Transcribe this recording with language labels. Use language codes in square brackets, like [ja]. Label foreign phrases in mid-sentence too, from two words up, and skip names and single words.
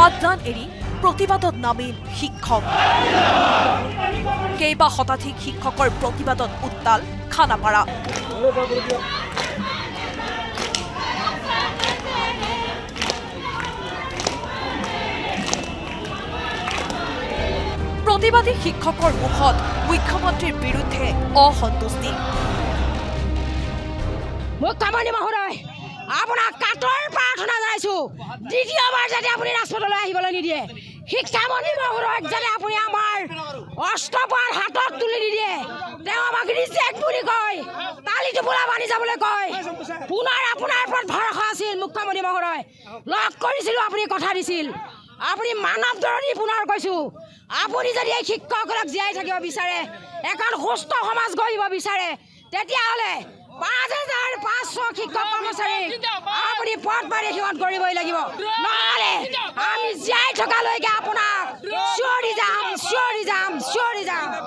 [as] উদ্যান এৰি প্ৰতিবাদত নামিল শিক্ষক কেইবা শতাধিক শিক্ষকৰ প্ৰতিবাদত উত্তাল খানাপাৰা প্ৰতিবাদী শিক্ষকৰ মুখত মুখ্যমন্ত্ৰীৰ বিৰুদ্ধে অসন্তুষ্টি মুখ্যমন্ত্ৰী মহোদয় আপোনাক কাতৰ প্ৰাৰ্থনা জনাইছোঁ দ্বিতীয়বাৰ যাতে আপুনি ৰাজপথলৈ আহিবলৈ নিদিয়ে শিক্ষামন্ত্ৰী মহোদয়ক যাতে আপুনি আমাৰ অষ্টপাৰ হাতত তুলি নিদিয়ে তেওঁ আমাক ৰিজেক্ট বুলি কয় তালি টোপোলা বানি যাবলৈ কয় পুনৰ আপোনাৰ ওপৰত ভৰসা আছিল মুখ্যমন্ত্ৰী মহোদয় লগ কৰিছিল আপুনি কথা দিছিল আপুনি মানৱ দৰদী পুনৰ কৈছো আপুনি যদি এই শিক্ষকসকলক জীয়াই থাকিব বিচাৰে এখন সুস্থ সমাজ গঢ়িব বিচাৰে তেতিয়াহ'লে ৫,৫০০ শিক্ষক কৰ্মচাৰী আপুনি পদ পাৰি সিহঁত কৰিবই লাগিব নহ'লে আমি জীয়াই থকালৈকে আপোনাক চিঞৰি যাম চিঞৰি যাম চিঞৰি যাম